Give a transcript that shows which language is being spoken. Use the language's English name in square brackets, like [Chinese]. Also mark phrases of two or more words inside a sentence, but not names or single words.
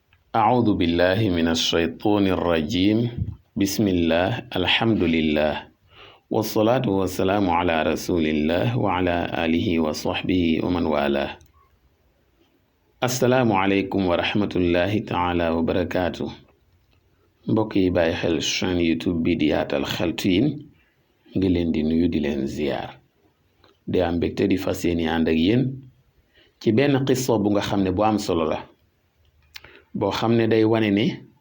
[Arabic] أعوذ بالله من الشيطان الرجيم بسم الله الحمد لله والصلاة والسلام على رسول الله وعلى آله وصحبه ومن والاه السلام عليكم ورحمة الله تعالى وبركاته [Wolof] mbokk yi bàyyi xel chaîne YouTube bi di Yaatal Xeltu Yin ngi leen di nuyu di leen ziyaar di am mbégte di fas yéene ànd ak yéen ci benn xissa bu nga xam ne bu am solo la boo xam ne day wane ne